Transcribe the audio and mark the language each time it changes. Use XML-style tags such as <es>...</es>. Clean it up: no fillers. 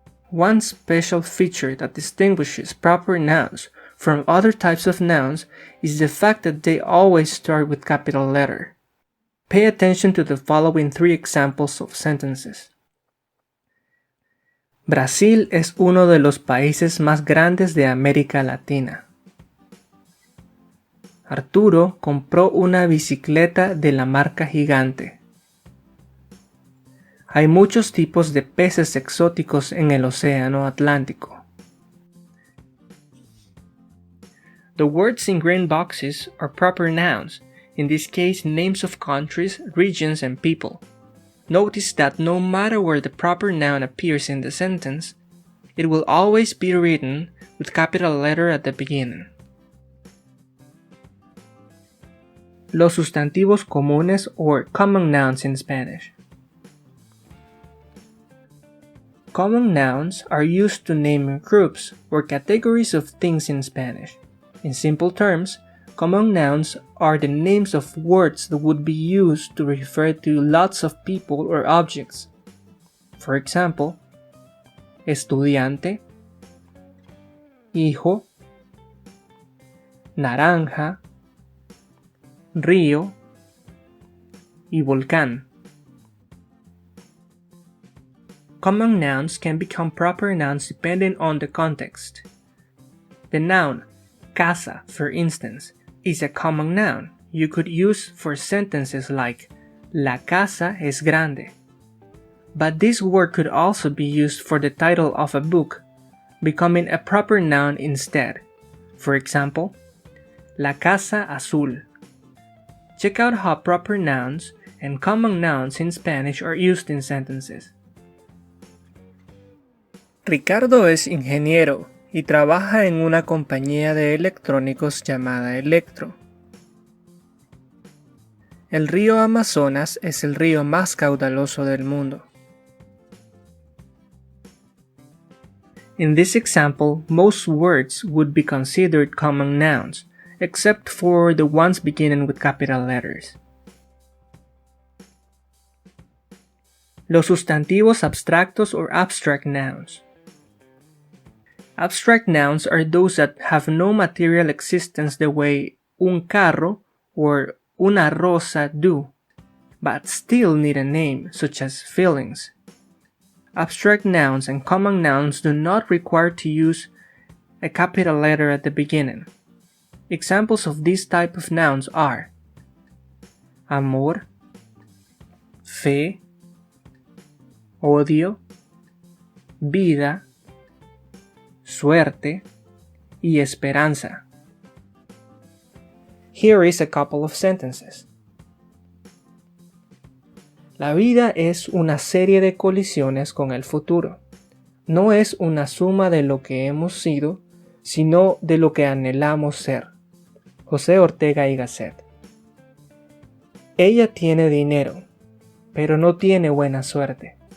<en>One special feature that distinguishes proper nouns from other types of nouns is the fact that they always start with capital letter. Pay attention to the following three examples of sentences.</en> <es>Brasil es uno de los países más grandes de América Latina. Arturo compró una bicicleta de la marca Gigante. Hay muchos tipos de peces exóticos en el Océano Atlántico.</es> <en>The words in green boxes are proper nouns, in this case names of countries, regions, and people. Notice that no matter where the proper noun appears in the sentence, it will always be written with capital letter at the beginning.</en> <es>Los sustantivos comunes,</es> <en>or common nouns in Spanish. Common nouns are used to name groups or categories of things in Spanish. In simple terms, common nouns are the names of words that would be used to refer to lots of people or objects. For example, estudiante, hijo, naranja, río, y volcán. Common nouns can become proper nouns depending on the context. The noun casa, for instance, is a common noun you could use for sentences like</en> <es>La casa es grande.</es> <en>But this word could also be used for the title of a book, becoming a proper noun instead. For example,</en> <es>La casa azul.</es> <en>Check out how proper nouns and common nouns in Spanish are used in sentences.</en> <es>Ricardo es ingeniero y trabaja en una compañía de electrónicos llamada Electro. El río Amazonas es el río más caudaloso del mundo.</es> <en>In this example, most words would be considered common nouns, except for the ones beginning with capital letters.</en> <es>Los sustantivos abstractos</es> <en>or abstract nouns. Abstract nouns are those that have no material existence the way</en> <es>un carro</es> <en>or</en> <es>una rosa</es> <en>do, but still need a name, such as feelings. Abstract nouns and common nouns do not require to use a capital letter at the beginning. Examples of this type of nouns are amor, fe, odio, vida, suerte, y esperanza. Here is a couple of sentences.</en> <es>La vida es una serie de colisiones con el futuro. No es una suma de lo que hemos sido, sino de lo que anhelamos ser. José Ortega y Gasset. Ella tiene dinero, pero no tiene buena suerte.</es>